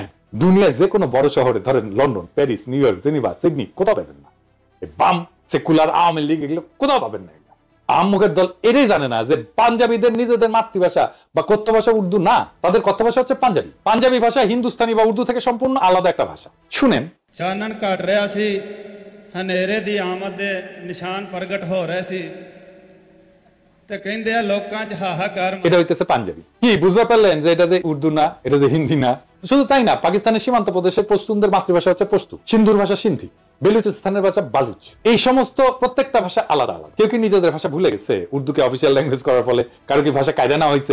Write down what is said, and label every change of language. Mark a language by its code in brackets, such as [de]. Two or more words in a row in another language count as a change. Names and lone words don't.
[bn] দুনিয়ায় যে কোনো বড় শহরে, ধরেন লন্ডন, প্যারিস, নিউ ইয়র্ক, জেনিভা, সিডনি, কোথাও পাবেন না। বাম সেকুলার আওয়ামী লীগ এগুলো কোথাও পাবেন না। আহমুখের দল এটাই জানে না যে পাঞ্জাবিদের নিজেদের মাতৃভাষা বা কথ্য ভাষা উর্দু না, তাদের কথ্য ভাষা হচ্ছে পাঞ্জাবি। পাঞ্জাবি ভাষা হিন্দুস্তানি বা উর্দু থেকে সম্পূর্ণ আলাদা একটা ভাষা। শুনেন, [pa] ਚਾਨਣ ਘਟ ਰਿਹਾ ਸੀ, ਹਨੇਰੇ ਦੀ ਆਮਦ ਦੇ ਨਿਸ਼ਾਨ ਪ੍ਰਗਟ ਹੋ ਰਹੇ ਸੀ ਤੇ ਕਹਿੰਦੇ ਆ ਲੋਕਾਂ 'ਚ ਹਾਹਾਕਾਰ। [bn] এটা হইতেছে পাঞ্জাবি। কি বুঝতে পারলেন যে এটা যে উর্দু না, এটা যে হিন্দি না? শুধু তাই না, পাকিস্তানের সীমান্ত প্রদেশের পশতুনদের মাতৃভাষা হচ্ছে পশতু, সিন্ধুর ভাষা সিন্ধি, বেলুচিস্তানের ভাষা বালুচ। এই সমস্ত প্রত্যেকটা ভাষা আলাদা আলাদা। কেউ কি নিজেদের ভাষা ভুলে গেছে উর্দুকে [en] official language [bn] করার ফলে? কারো কি ভাষা কায়দা না হয়েছে?